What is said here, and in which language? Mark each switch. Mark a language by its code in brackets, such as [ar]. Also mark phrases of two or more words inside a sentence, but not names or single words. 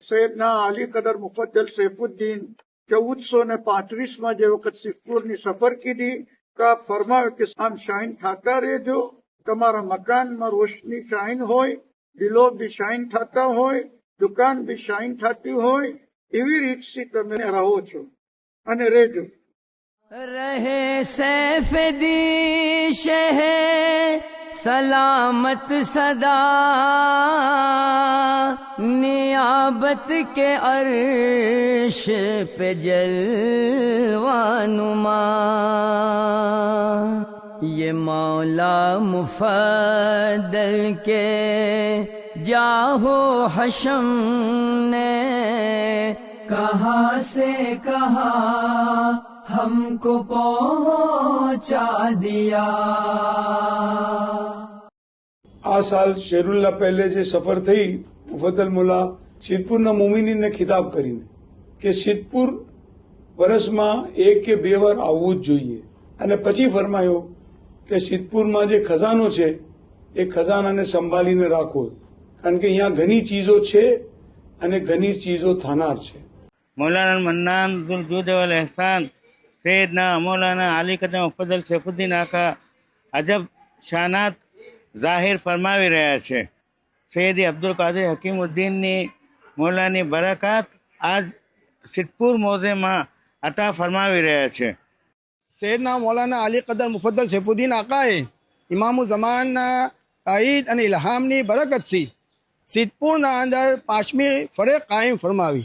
[gu] સૈયદના અલી કદર મુફદ્દલ સૈફુદ્દીન 1435માં જે વખત સિદ્ધપુરની સફર કીધી તો આપ ફરમાવ્યું કે આમ શાહીન થતા રહેજો, તમારા મકાનમાં રોશની શાહીન હોય, દિલો બી શાહીન થતા હોય, દુકાન બી શાહીન થતી હોય, એવી રીતથી તમે રહો છો અને રહેજો. [ur] رہے سیف دی شہ سلامت صدا نیابت کے عرش پہ جلوہ نما یہ مولا مفضل کے جاہو حشم نے کہاں سے کہاں ہم کو پہنچا دیا. [gu] આ સાલ શેરુલ્લા પહેલે જે સફર થઈ મુફદ્દલ મુલ્લા સિદ્ધપુરના મુમિનીને ખિતાબ કરીને કે સિદ્ધપુર વર્ષમાં 1 કે 2 વાર આવવું જ જોઈએ અને પછી ફરમાયો કે સિદ્ધપુરમાં જે ખજાનો છે એ ખજાનાને સંભાળીને રાખો કારણ કે અહીંયા ઘણી ચીજો છે અને ઘણી ચીજો થનાર છે. [ar] مولانا المنان ذو الجود والاحسان سیدنا مولانا علی قدر [gu] મુફદ્દલ સૈફુદ્દીન આકા અજબ શાનાત જાહેર ફરમાવી રહ્યા છે. સૈયદી અબ્દુલ કાદર હકીમુદ્દીનની મોલાની બરકાત આજ સિદ્ધપુર મોઝેમાં અતા ફરમાવી રહ્યા છે. સૈયદના મૌલાના અલી કદર મુફદ્દલ સૈફુદ્દીન આકાએ ઇમામુ ઝમાનના તાઈદ અને ઇલ્હામની બરકતથી સિદ્ધપુરના અંદર 5મી ફરજ કાયમ ફરમાવી.